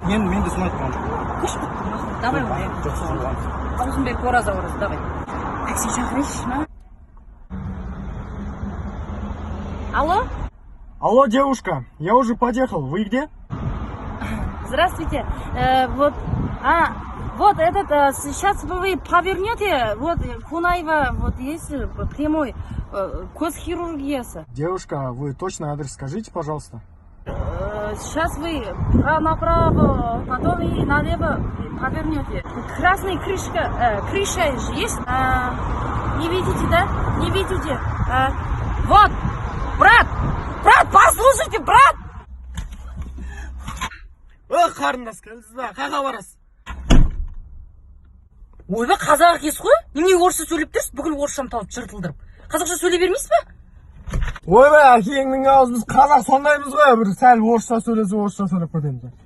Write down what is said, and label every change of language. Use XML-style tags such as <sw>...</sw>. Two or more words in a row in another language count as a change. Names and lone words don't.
<kk>Мен де соны айтқам. Кыш, давай оны. Аузын беріп ораза, давай. Такси шақырайыншы ма?</kk> <ru>Алло? Алло, девушка, я уже подъехал. Вы где? Здравствуйте. Вот этот, сейчас вы повернете, вот Кунаева, вот есть прямой косхирургиясы. Девушка, вы точно адрес скажите, пожалуйста. Сейчас вы направо, потом и налево повернете. Красная крыша же есть? Не видите, да? Не видите? Вот, брат, послушайте, брат!</ru> <kk>Қарындас, қаға барасыз? Ойбай, қазақ екенсіз ғой? Немене орысша сөйлеп тұрсыз? Бүкіл орысшам талып жыртылдырып. Қазақша сөйлей бермейсіз ба? Ойбай, әкеңнің аузы, біз қазақ сондаймыз ғой, бір сәл орысша сөйлесе орысша сөйлеп кетеміз.</kk>